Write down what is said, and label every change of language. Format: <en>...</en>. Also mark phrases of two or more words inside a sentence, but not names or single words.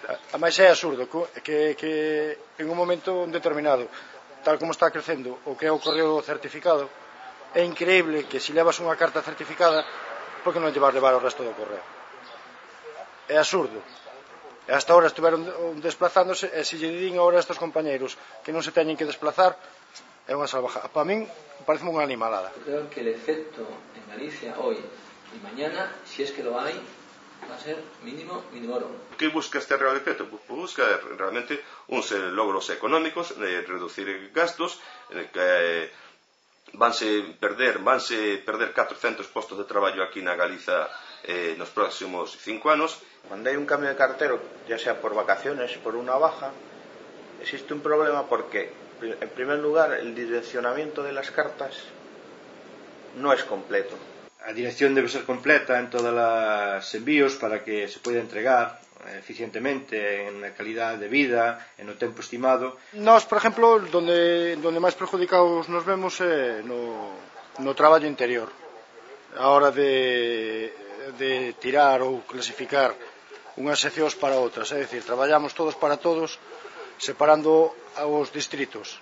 <gl>A máis é absurdo que en un momento determinado, tal como está crecendo o que é o correo certificado, é increíble que se levas unha carta certificada, por que non lle vas levar o resto do correo? É absurdo. E</gl> <es>hasta ahora</es> <gl>estiveron desplazándose, e se lle din agora a estes compañeiros que non se teñen que desplazar, é unha salvajada. Para min, parece unha animalada.</gl> <es>Yo creo que el efecto en Galicia hoy y mañana, si es que lo hay, va a ser minimorum.</es> <gl>Que busca este Real Decreto? Busca realmente uns logros económicos, reducir gastos, que vanse perder 400 postos de traballo aquí na Galiza nos próximos 5 anos.</gl> <es>Cuando hay un cambio de cartero, ya sea por vacaciones, por una baja, existe un problema porque, en primer lugar, el direccionamiento de las cartas no es completo. A dirección debe ser completa en todos los envíos para que se pueda entregar eficientemente, en la calidad de vida, en el tiempo estimado.</es> <gl>Nós, por exemplo, donde máis perjudicados nos vemos é no traballo interior. A hora de tirar ou clasificar unhas seccións para outras, é dicir, traballamos todos para todos, separando os distritos.</gl>